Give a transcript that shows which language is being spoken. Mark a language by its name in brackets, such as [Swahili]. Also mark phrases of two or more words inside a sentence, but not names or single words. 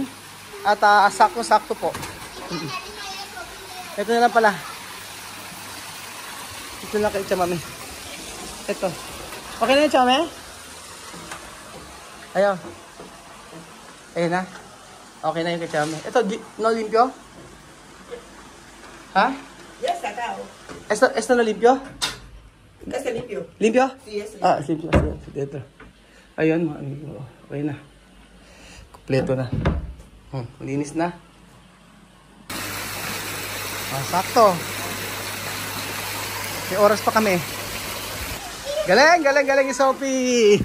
[Filipino] At sakto-sakto po. Ito na lang pala. Ito na kay Tia Mami. Ito. Okay na yung Tia Mami? Ayaw. Ayun na. Okay na yung kay Tia Mami. Ito, [Spanish] no limpyo? Ha? Yes, acá. ¿Esto no limpio? Este limpio. ¿Limpio? Sí, es limpio. Es limpio. Sí, dentro. [Filipino] Ayun, mga amigo. Okay na. Kompleto na. Linis na. Sakto. May oras pa kami. Galing ni Sophie.